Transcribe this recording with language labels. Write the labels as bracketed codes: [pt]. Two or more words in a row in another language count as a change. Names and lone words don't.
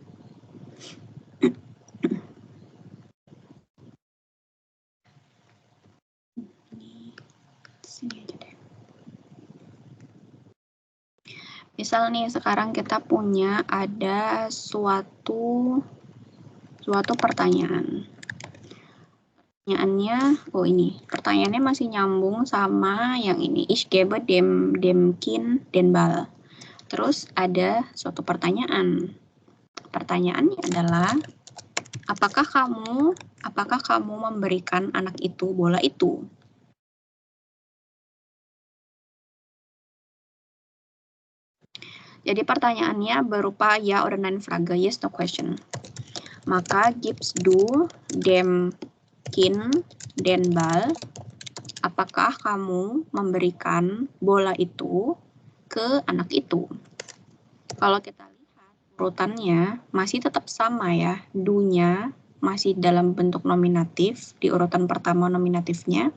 [id] sini aja deh. Misal nih sekarang kita punya ada suatu pertanyaan. Pertanyaannya, pertanyaannya masih nyambung sama yang ini. [de] Ich gebe dem Kind den Ball. [id] Terus ada suatu pertanyaan. Pertanyaannya adalah, apakah kamu memberikan anak itu bola itu? Jadi pertanyaannya berupa ya or [de] nein Frage, [en] yes no question. [de] Maka gibst du dem Kind den Ball? [id] Apakah kamu memberikan bola itu ke anak itu? Kalau kita lihat urutannya masih tetap sama ya, do-nya masih dalam bentuk nominatif, di urutan pertama nominatifnya.